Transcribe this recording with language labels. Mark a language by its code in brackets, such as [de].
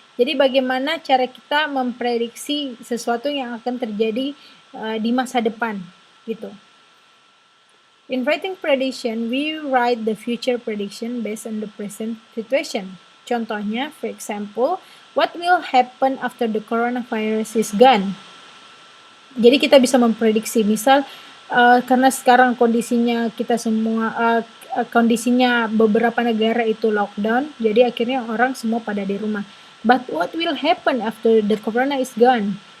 [id] Jadi bagaimana cara kita memprediksi sesuatu yang akan terjadi di masa depan gitu. [en] In writing prediction, we write the future prediction based on the present situation. Contohnya, for example, what will happen after the coronavirus is gone? [id] Jadi kita bisa memprediksi, misal karena sekarang kondisinya kita semua kondisinya beberapa negara itu lockdown, jadi akhirnya orang semua pada di rumah. [en] But what will happen after the corona is gone?